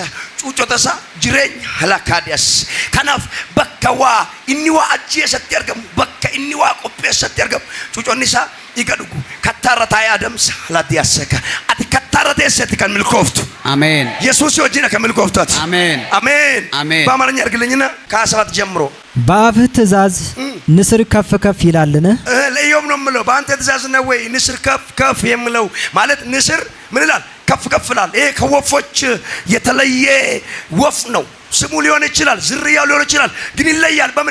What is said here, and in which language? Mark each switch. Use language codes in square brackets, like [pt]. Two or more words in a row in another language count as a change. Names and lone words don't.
[om] Cuucota isaa jireenya halakaadhas. Kanaaf bakka waa inni waa ajjeesatti argamu, bakka inni waa qopheessatti argamu cuuconni isaa dhiiga dhugu. Kattaarra taa'ee adamsa ladiyaseka. Ati kattaarra teessetti kan milkooftu. Ameen. Yesuus wajjin kan milkooftu ati. Ameen. [am] አሜን አሜን። በአማርኛ አድርግልኝና ከ7 ጀምሮ በአፍህ ትእዛዝ ንስር ከፍ ከፍ ይላልን? ለኢዮብ ነው የምለው። በአንተ ትእዛዝ ነው ወይ ንስር ከፍ ከፍ የምለው? ማለት ንስር ምን ይላል? ከፍ ከፍ ይላል። ይሄ ከወፎች የተለየ ወፍ ነው። ስሙ ሊሆን ይችላል፣ ዝርያው ሊሆን ይችላል፣ ግን ይለያል። በምን?